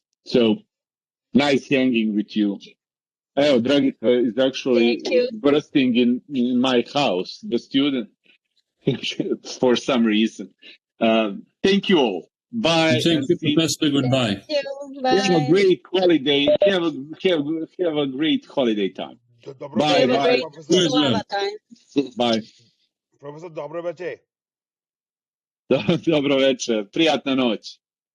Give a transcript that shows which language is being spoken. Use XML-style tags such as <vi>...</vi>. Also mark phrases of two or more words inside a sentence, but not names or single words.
<en>So nice hanging with you. Oh, Dragica is actually bursting in my house, the student, for some reason. Thank you all. Bye. Thank you, Professor. Goodbye. Thank you. Bye. Have a great holiday. Have a great holiday time.</en> <sr>Dobro</sr> <en>Bye. Have a</en> <sr>veče,</sr> <en>Bye. great</en> <sr>profesor. Slava time.</sr> <en>Bye.</en> <sr>Profesor, dobro veče. Dobro večer. Prijatna noć.</sr>